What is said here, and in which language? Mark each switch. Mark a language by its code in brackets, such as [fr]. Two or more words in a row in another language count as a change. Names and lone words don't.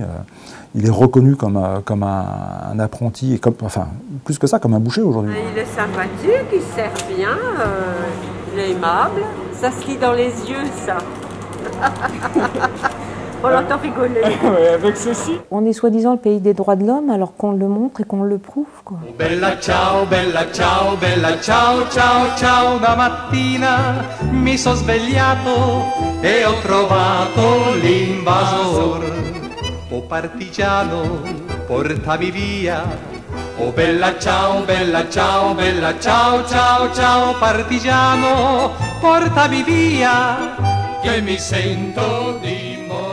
[fr] Il est reconnu comme un apprenti, et enfin, plus que ça, comme un boucher aujourd'hui. Il est sympathique, il sert bien, il est aimable. Ça se lit dans les yeux, ça. On l'entend rigoler. Ouais, avec ceci. On est soi-disant le pays des droits de l'homme alors qu'on le montre et qu'on le prouve, quoi. [it] Bella ciao, ciao, ciao, da mattina mi sono svegliato e ho trovato l'invasor. Oh partigiano, portami via. Oh bella ciao, ciao, ciao, ciao, partigiano, portami via, che mi sento di